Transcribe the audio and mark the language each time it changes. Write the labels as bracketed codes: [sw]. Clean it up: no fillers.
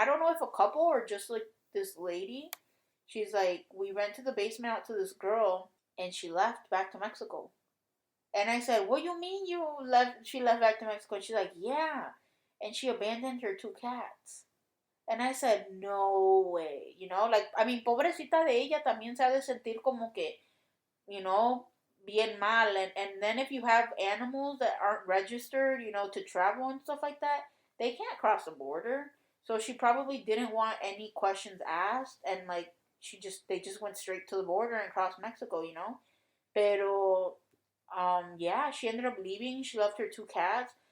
[en] I don't know if a couple or just like this lady. She's like, we rented the basement out to this girl, and she left back to Mexico. And I said, what do you mean she left back to Mexico? And she's like, yeah. And she abandoned her 2 cats. And I said, no way. Like, I mean, [es] pobrecita de ella también se ha de sentir como que, bien mal. [en] And then if you have animals that aren't registered, to travel and stuff like that, they can't cross the border. So she probably didn't want any questions asked. And, like, they just went straight to the border and crossed Mexico, Pero, yeah, she ended up leaving. She left her 2 cats.